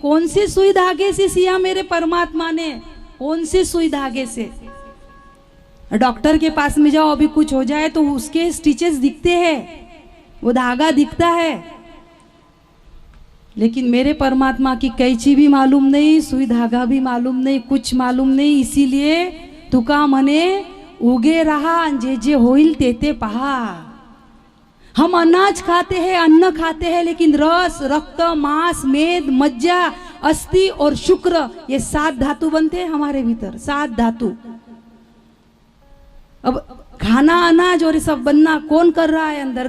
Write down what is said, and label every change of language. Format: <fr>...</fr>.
<hi>कौन से सुई धागे से सिया मेरे परमात्मा ने? कौन से सुई धागे से? डॉक्टर के पास में जाओ, अभी कुछ हो जाए तो उसके स्टिचेस दिखते हैं, वो धागा दिखता है, लेकिन मेरे परमात्मा की कैंची भी मालूम नहीं, सुई धागा भी मालूम नहीं, कुछ मालूम नहीं।</hi> <mr>इसीलिए तुका मने उगे रहा, जे जे होईल ते ते पहा।</mr> <hi>हम अनाज खाते हैं, अन्न खाते हैं, लेकिन रस, रक्त, मांस, मेद, मज्जा, अस्थि और शुक्र, ये 7 धातु बनते हैं हमारे भीतर, 7 धातु। अब खाना, अनाज और ये सब बनना कौन कर रहा है अंदर?</hi>